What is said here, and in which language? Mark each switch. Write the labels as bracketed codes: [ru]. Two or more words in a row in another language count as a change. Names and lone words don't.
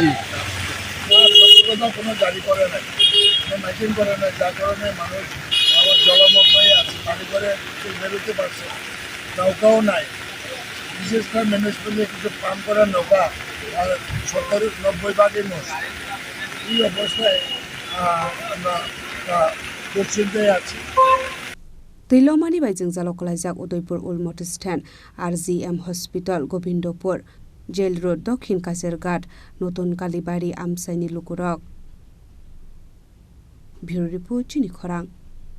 [bn] সতর্কতা কোনো জারি করে নাই কোনো মাইকিং করে নাই যার কারণে মানুষ আবার জলমগ্ন হয়ে আছে বাড়ি করে বেরোতে পারছে নৌকাও নাই বিশেষ করে ম্যানেজমেন্টে কিছু পাম্প করা নৌকা আর 70-90 নষ্ট এই অবস্থায় আমরা দুশ্চিন্তায় আছি [trp] Tilomani by Jingzalokolajak Udaipur Ulmot Stand RGM Hospital Gobindopur Jail Road Dokhin Kasirghat Notun Kalibari Amsaini Lukurok [en] Bureau Report [trp] Chini Khorang